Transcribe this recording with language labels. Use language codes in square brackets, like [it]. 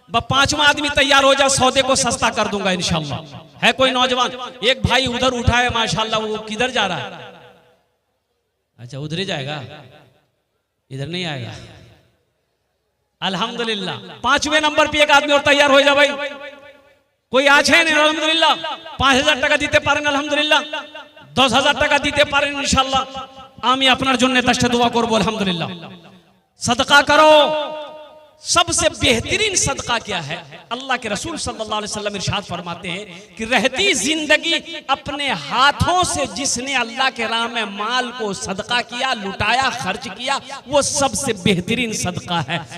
[hi] 5वां आदमी तैयार हो जा, सौदे को सस्ता कर दूंगा इंशाल्लाह। है कोई नौजवान? एक भाई उधर उठा है माशाल्लाह, वो किधर जा रहा है? अच्छा उधर ही जाएगा, इधर नहीं आएगा। अल्हम्दुलिल्लाह 5वें नंबर पे एक आदमी और तैयार हो जा भाई, कोई आज है नहीं अल्हम्दुलिल्लाह। [bn] 5,000 টাকা দিতে পারেন আলহামদুলিল্লাহ, 10,000 টাকা দিতে পারেন ইনশাআল্লাহ। আমি আপনার জন্য 10টা দোয়া করব আলহামদুলিল্লাহ। [hi] सदका करो। सबसे बेहतरीन सदका क्या है? अल्लाह के रसूल सल्लल्लाहु अलैहि वसल्लम इरशाद फरमाते हैं कि रहती जिंदगी अपने हाथों से जिसने अल्लाह के राह में माल को सदका किया, लुटाया, खर्च किया, वो सबसे बेहतरीन सदका है।